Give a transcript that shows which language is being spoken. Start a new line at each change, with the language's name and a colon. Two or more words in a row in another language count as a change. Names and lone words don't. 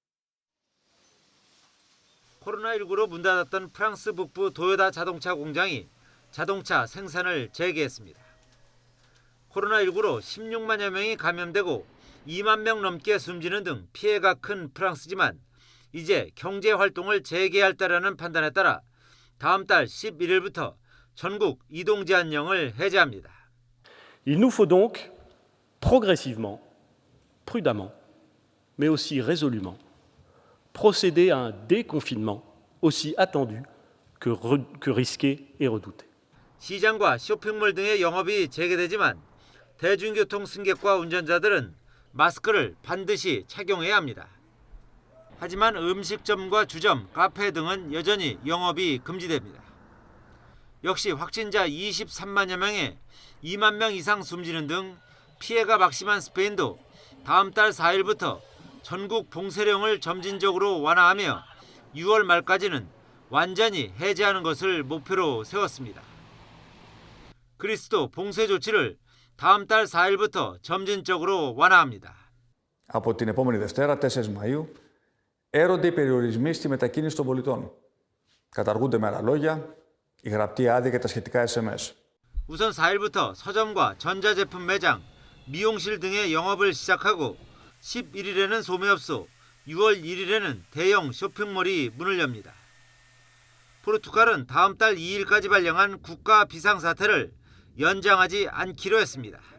Korean: 코로나19로 문 닫았던 프랑스 북부 도요타 자동차 공장이 자동차 생산을 재개했습니다. 코로나19로 16만여 명이 감염되고 2만 명 넘게 숨지는 등 피해가 큰 프랑스지만 이제 경제 활동을 재개할다라는 판단에 따라 다음 달 11일부터 전국 이동 제한령을 해제합니다.
French: Il nous faut donc progressivement, prudemment, mais aussi résolument, procéder à un déconfinement aussi attendu que risqué et redouté.
Korean: 시장과 쇼핑몰 등의 영업이 재개되지만 대중교통 승객과 운전자들은 마스크를 반드시 착용해야 합니다. 하지만 음식점과 주점, 카페 등은 여전히 영업이 금지됩니다. 역시 확진자 23만여 명에 2만 명 이상 숨지는 등 피해가 막심한 스페인도 다음 달 4일부터 전국 봉쇄령을 점진적으로 완화하며 6월 말까지는 완전히 해제하는 것을 목표로 세웠습니다. 그리스도 봉쇄 조치를 다음 달 4일부터 점진적으로 완화합니다.
Greek: Από την επόμενη Δευτέρα, 4 Μαΐου, έρονται οι περιορισμοί στη μετακίνηση των πολιτών. Καταργούνται με άλλα λόγια η γραπτή άδεια και τα σχετικά SMS.
Korean: 우선 4일부터 서점과 전자제품 매장, 미용실 등의 영업을 시작하고 11일에는 소매업소, 6월 1일에는 대형 쇼핑몰이 문을 엽니다. 포르투갈은 다음 달 2일까지 발령한 국가 비상사태를 연장하지 않기로 했습니다.